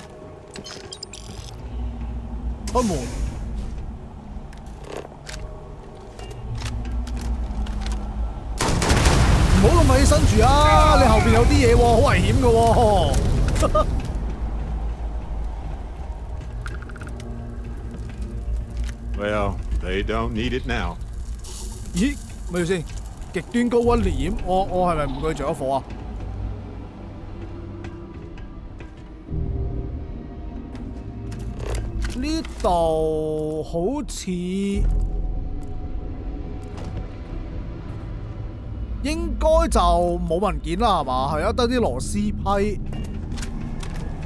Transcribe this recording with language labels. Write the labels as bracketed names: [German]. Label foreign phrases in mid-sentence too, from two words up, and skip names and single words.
[Cantonese] 開門。唔好咁快起身住啊！你後邊有啲嘢喎，好危險嘅喎。 [English] Well, they don't need it now. 咦？ [Cantonese] 咪住先，極端高溫烈焰，我係咪唔會着咗火啊？呢度好似應該就冇文件啦，係嘛？係啊，得啲螺絲批。